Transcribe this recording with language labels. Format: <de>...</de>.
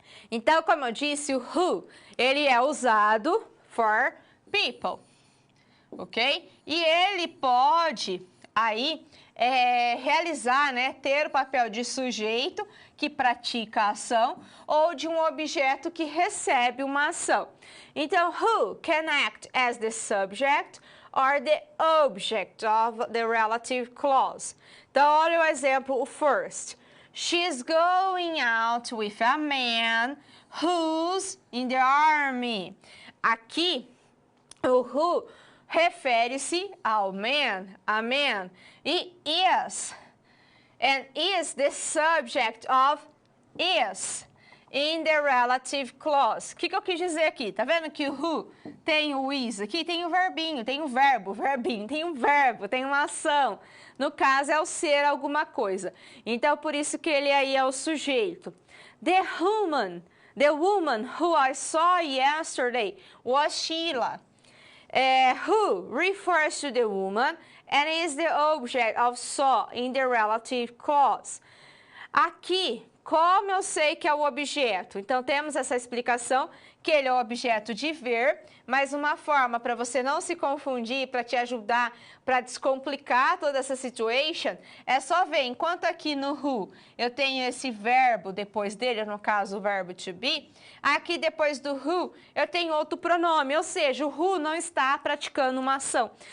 <pt>Então, como eu disse, o who, ele é usado</pt> <en>for people.</en> <pt>Ok? E ele pode aí realizar, né, ter o papel de sujeito que pratica a ação ou de um objeto que recebe uma ação.</pt> <en>Então, who can act as the subject or the object of the relative clause.</en> <pt>Então, olha o exemplo, o first.</pt> <en>She's going out with a man who's in the army.</en> <pt>Aqui, o who refere-se ao man, a man, e is.</pt> <en>And is the subject of is in the relative clause.</en> <pt>O que eu quis dizer aqui? Tá vendo que o who tem o is aqui? Tem o verbinho, tem o verbo, verbinho, tem um verbo, tem uma ação. No caso, é o ser alguma coisa. Então, por isso que ele aí é o sujeito.</pt> <en>The woman who I saw yesterday was Sheila. Who refers to the woman and is the object of saw in the relative clause.</en> <pt>Aqui, como eu sei que é o objeto? Então, temos essa explicação que ele é o objeto de ver, mas uma forma para você não se confundir, para te ajudar, para descomplicar toda essa situation, é só ver, enquanto aqui no who eu tenho esse verbo depois dele, no caso o verbo to be, aqui depois do who eu tenho outro pronome, ou seja, o who não está praticando uma ação.</pt>